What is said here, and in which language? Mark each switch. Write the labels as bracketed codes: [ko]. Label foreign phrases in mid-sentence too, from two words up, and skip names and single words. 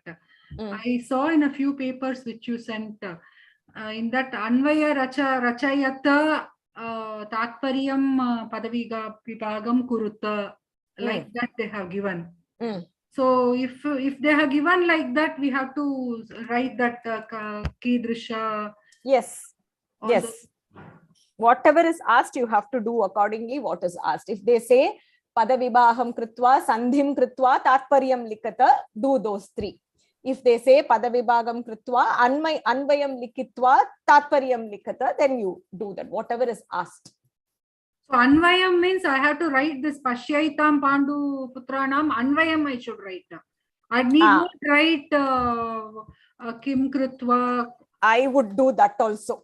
[en] I saw in a few papers which you sent, in that [sa] अन्वय रचयत तात्पर्यम् पदविभागम् कुरुत, [en] like that they have given. So if they have given like that, we have to write that Kidrisha. Yes. Whatever is asked, you have to do accordingly what is asked. If they say [sa] पदविभागं कृत्वा सन्धिं कृत्वा तात्पर्यं लिखत, [en] do those three. If they say [sa] पदविभागं कृत्वा अन्वयं लिखित्वा तात्पर्यं लिखत, [en] then you do that, whatever is asked. So Anvayam means I have to write this [sa] पश्यैतां पाण्डु पुत्राणाम्, [en] Anvayam I should write. I need not write [sa] किं कृत्वा. [en] I would do that also.